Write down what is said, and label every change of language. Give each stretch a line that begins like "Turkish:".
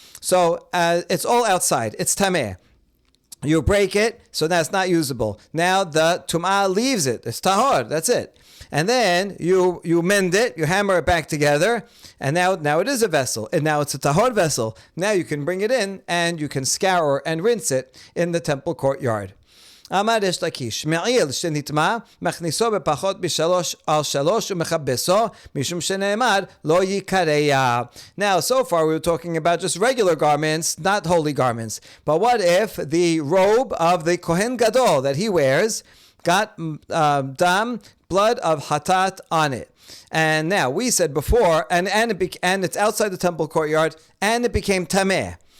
English: So it's all outside. It's tameh. You break it, so that's not usable. Now the tum'ah leaves it. It's tahor. That's it. And then you mend it. You hammer it back together, and now it is a vessel. And now it's a tahor vessel. Now you can bring it in, and you can scour and rinse it in the temple courtyard.
Hebrew: אמר יש לקיש, מעיל שנטמע, מכניסו בפחות בשלוש על שלוש ומכבסו, משום שנאמר, לא יקרע.
English: Now, so far we were talking about just regular garments, not holy garments. But what if the robe of the Kohen Gadol that he wears got dam, blood of hatat on it? And now, we said before, and it's outside the temple courtyard, and it became tameh.